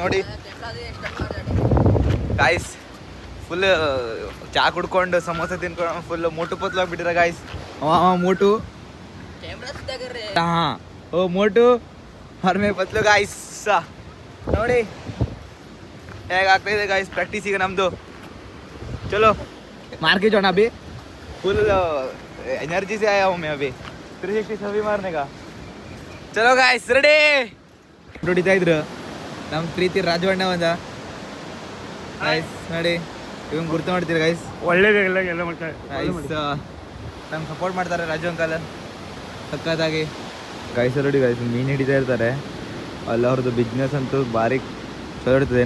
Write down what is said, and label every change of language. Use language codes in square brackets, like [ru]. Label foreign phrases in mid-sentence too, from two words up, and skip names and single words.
[kn] ನೋಡಿ ಗಾಯ್ಸ್, ಫುಲ್ ಚಾ ಕುಡ್ಕೊಂಡು ಸಮೋಸ ತಿನ್ಕೊಂಡು ಫುಲ್ ಮೋಟು ಪತ್ಲು ಆಗ್ಬಿಟ್ಟಿರ ಗಾಯ್ಸ್. ಮೋಟು ಹಾಂ, ಓ ಮೋಟು ಹರ್ಮೆ ಪತ್ಲು ಗಾಯ್ಸ್. ನೋಡಿ ಹೇಗೆ ಆಗ್ತಾಯಿದೆ ಗಾಯ್ಸ್ ಪ್ರಾಕ್ಟೀಸ್ ಈಗ ನಮ್ಮದು. [hi] ಚಲೋ मार्के जाना अभी, फुल एनर्जी से आया हूँ मैं अभी. 360 सभी मारने का. चलो गाइस ರೆಡಿ. [kn] ಹೊಡಿತಾ ಇದ್ರು ನಮ್ಮ ಪ್ರೀತಿ ರಾಜವಣ್ಣ ಬಂದ ಗಾಯ್ಸ್. ನೋಡಿ ಇವಂಗ ಗುರ್ತು ಮಾಡ್ತೀರಿ ಗಾಯ್ಸ್. ಒಳ್ಳೆದೆಲ್ಲ ಎಲ್ಲ ಮಾಡ್ತಾರೆ ಗಾಯ್ಸ್. ನಮ್ಗೆ ಸಪೋರ್ಟ್ ಮಾಡ್ತಾರೆ ರಾಜು ಅಂಕಲ್ ಸಕ್ಕತ್ತಾಗಿ ಗಾಯ್ಸ್. ನೋಡಿ ಗಾಯ್ಸ್, ಮೀನು ಹಿಡಿತಾ ಇರ್ತಾರೆ ಅಲ್ಲ. ಅವ್ರದ್ದು ಬಿಸ್ನೆಸ್ ಅಂತೂ ಭಾರಿ ಚಲೋ ಇರ್ತದೆ.